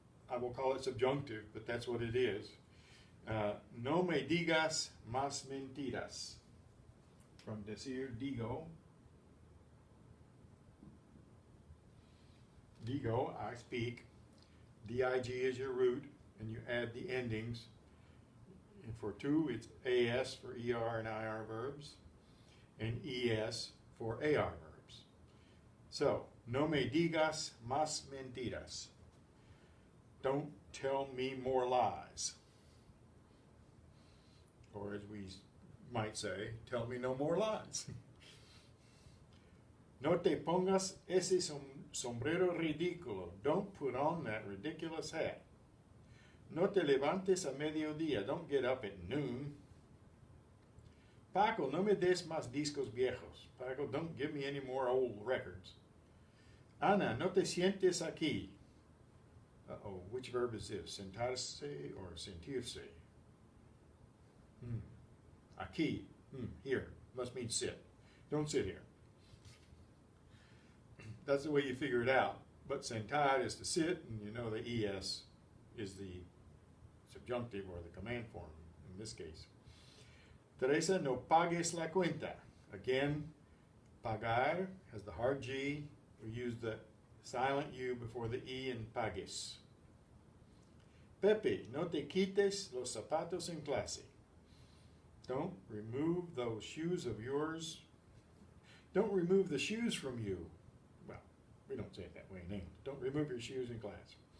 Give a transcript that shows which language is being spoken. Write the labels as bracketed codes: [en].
[en] I will call it subjunctive, but that's what it is. [es] No me digas más mentiras. [en] From decir digo. Digo, I speak. dig is your root, and you add the endings. And for to, it's as for er and ir verbs, and es for ar verbs. [es] So, no me digas más mentiras. [en] Don't tell me more lies. Or as we might say, tell me no more lies. [es] No te pongas ese sombrero ridículo. [en] Don't put on that ridiculous hat. [es] No te levantes a mediodía. [en] Don't get up at noon. [es] Paco, no me des más discos viejos. [en] Paco, don't give me any more old records. Ana, [es] no te sientes aquí. [en] Uh-oh, which verb is this? Sentarse or sentirse? Aquí. Here. Must mean sit. Don't sit here. That's the way you figure it out. But sentar is to sit, and you know the es is the subjunctive or the command form in this case. [es] Teresa, no pagues la cuenta. [en] Again, pagar has the hard G. We use the silent U before the E in pagues. [es] Pepe, no te quites los zapatos en clase. [en] Don't remove those shoes of yours. Don't remove the shoes from you. Well, we don't say it that way in English. Don't remove your shoes in class.